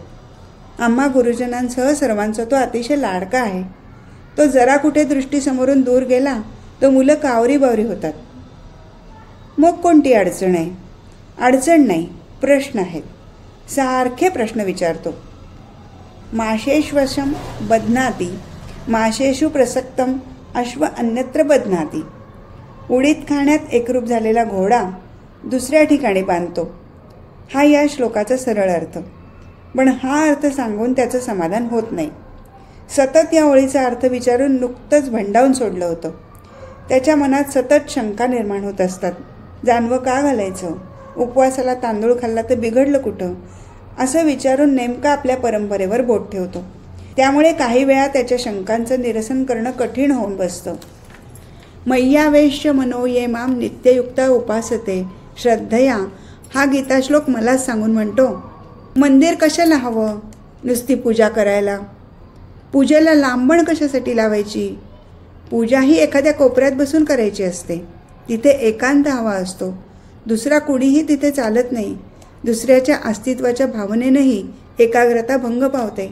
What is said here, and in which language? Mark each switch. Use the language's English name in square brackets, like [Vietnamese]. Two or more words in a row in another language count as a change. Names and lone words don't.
[Marathi] आम्हा गुरुजनांसह सर्वांचा तो अतिशय लाडका आहे. तो जरा कुठे दृष्टीसमोरून दूर गेला तर मुलं कावरी-बावरी होतात. मग कोणती अडचण आहे? अडचण नाही, प्रश्न आहेत. सारखे प्रश्न विचारतो. [Sanskrit] माशेश्वशम बध्नाती, माशेषु प्रसक्तम अश्व अन्यत्र बध्नाती. [Marathi] उडीद खाण्यात एकरूप झालेला घोडा दुसऱ्या ठिकाणी बांधतो, हा या श्लोकाचा सरळ अर्थ. पण हा अर्थ सांगून त्याचं समाधान होत नाही. सतत या ओळीचा अर्थ विचारून नुकतंच भंडावून सोडलं होतं. त्याच्या मनात सतत शंका निर्माण होत असतात. जानवं का घालायचं? उपवासाला तांदूळ खाल्ला तर बिघडलं कुठं? असं विचारून नेमका आपल्या परंपरेवर बोट ठेवतो. त्यामुळे काही वेळा त्याच्या शंकांचं निरसन करणं कठीण होऊन बसतं. [Sanskrit] मय्यावेश्य मनो ये माम नित्ययुक्ता उपासते श्रद्धया [Marathi] हा गीताश्लोक मलाच सांगून म्हणतो, मंदिर कशाला हवं नुसती पूजा करायला? पूजेला लांबण कशासाठी लावायची? पूजा ही एखाद्या कोपऱ्यात बसून करायची असते. तिथे एकांत हवा असतो. दुसरा कुणीही तिथे चालत नाही. दुसऱ्याच्या अस्तित्वाच्या भावनेनंही एकाग्रता भंग पावते.